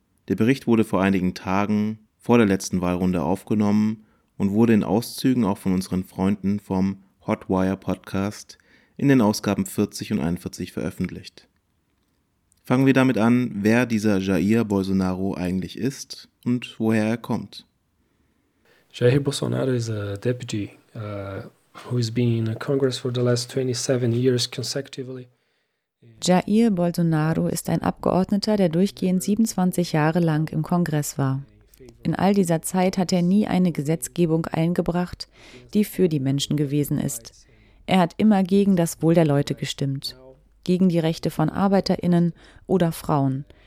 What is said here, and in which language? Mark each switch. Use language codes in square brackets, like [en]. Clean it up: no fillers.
[de] Der Bericht wurde vor einigen Tagen vor der letzten Wahlrunde aufgenommen und wurde in Auszügen auch von unseren Freunden vom Hotwire-Podcast in den Ausgaben 40 und 41 veröffentlicht. Fangen wir damit an, wer dieser Jair Bolsonaro eigentlich ist und woher er kommt. [en] Jair Bolsonaro is a deputy who has been in Congress for the last 27 years consecutively. [de] Jair Bolsonaro ist ein Abgeordneter, der durchgehend 27 Jahre lang im Kongress war. In all dieser Zeit hat er nie eine Gesetzgebung eingebracht, die für die Menschen gewesen ist. Er hat immer gegen das Wohl der Leute gestimmt, gegen die Rechte von ArbeiterInnen oder Frauen.